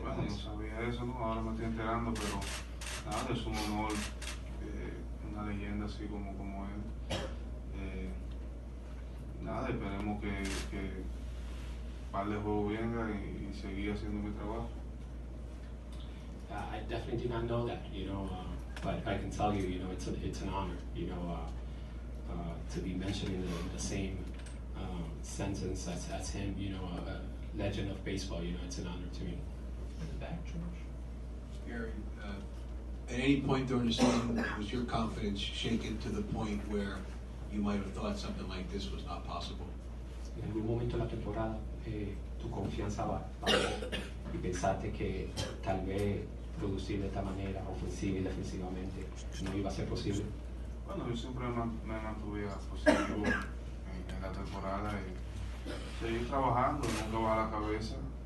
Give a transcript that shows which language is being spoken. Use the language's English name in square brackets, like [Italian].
[Spanish] Bueno, no sabía eso, ¿no? Ahora me estoy enterando, pero nada, es un honor, una leyenda así como él. Nada, esperemos que par de juegos venga y seguir haciendo mi trabajo. [English] I definitely did not know that, you know, but I can tell you, you know, it's an honor, you know, to be mentioned in the same sentence as him, you know, a legend of baseball. You know, it's an honor to me. In the back, George. Gary, at any point during the season, was your confidence shaken to the point where you might have thought something like this was not possible? [Spanish] En algún momento de la temporada, tu confianza bajó y pensaste que tal vez producir de esta manera, ofensiva y defensivamente, no iba a ser posible. Bueno, yo siempre me mantuve positivo en la temporada y seguir trabajando, nunca bajar la cabeza.